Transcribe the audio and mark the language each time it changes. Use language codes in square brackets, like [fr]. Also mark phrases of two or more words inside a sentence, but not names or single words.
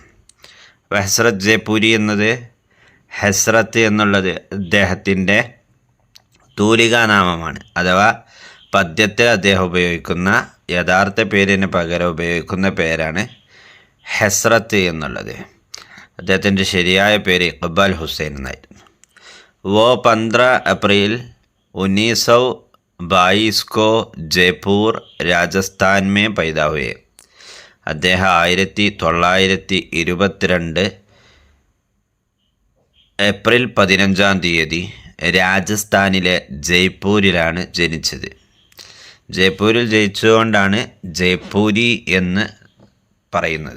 [ml] അപ്പോൾ ഹസ്രത്ത് ജയ്പൂരി എന്നത്, ഹസ്രത്ത് എന്നുള്ളത് അദ്ദേഹത്തിൻ്റെ തൂലികാനാമമാണ്. അഥവാ പദ്യത്തിൽ അദ്ദേഹം ഉപയോഗിക്കുന്ന യഥാർത്ഥ പേരിന് പകരം ഉപയോഗിക്കുന്ന പേരാണ് ഹസ്രത്ത് എന്നുള്ളത്. അദ്ദേഹത്തിൻ്റെ ശരിയായ പേര് ഇഖ്ബാൽ ഹുസൈൻ എന്നായിരുന്നു. [hi] वो 15 अप्रैल 1922 को जयपुर राजस्थान में पैदा हुए. [ml] അദ്ദേഹം 1922 ഏപ്രിൽ 15 രാജസ്ഥാനിലെ ജയ്പൂരിലാണ് ജനിച്ചത്. ജയ്പൂരിൽ ജനിച്ചുകൊണ്ടാണ് ജയ്പൂരി എന്ന് പറയുന്നത്.